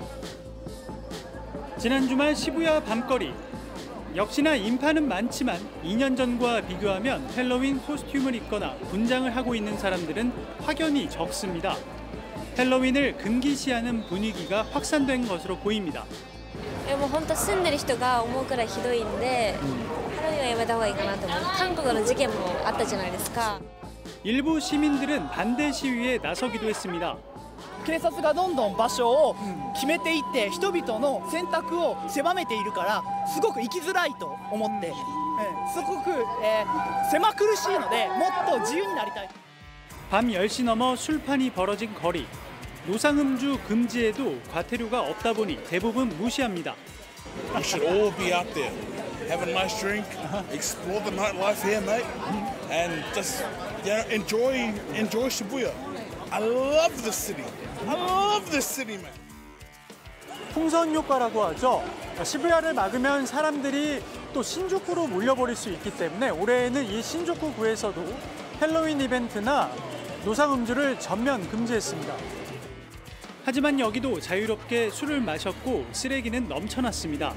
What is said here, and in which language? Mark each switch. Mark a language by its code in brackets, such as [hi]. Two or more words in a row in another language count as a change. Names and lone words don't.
[ko] 지난 주말 시부야 밤거리. 역시나 인파는 많지만 2년 전과 비교하면 헬로윈 코스튬을 입거나 분장을 하고 있는 사람들은 확연히 적습니다. 헬로윈을 금기시하는 분위기가 확산된 것으로 보입니다. [ja] もう本当住んでる人が思うくらいひどいんでハロウィンはやめた方がいいかなと思う。韓国の事件もあったじゃないですか。 [ko] 일부 시민들은 반대 시위에 나서기도 했습니다. [ja] 警察がどんどん場所を決めていって人々の選択を狭めているからすごく生きづらいと思って、すごく狭苦しいのでもっと自由になりたい。 [ko] 밤 10시 넘어 술판이 벌어진 거리. 노상음주 금지에도 과태료가 없다 보니 대부분 무시합니다. [en] We should all be out there, have a nice drink, explore the nightlife here, mate, and just enjoy Shibuya. I love the city. I love this city, man. [ko] 풍선 효과라고 하죠. 시부야를 막으면 사람들이 또 신주쿠로 몰려버릴 수 있기 때문에 올해에는 이 신주쿠 구에서도 헬로윈 이벤트나 노상음주를 전면 금지했습니다. 하지만 여기도 자유롭게 술을 마셨고 쓰레기는 넘쳐났습니다.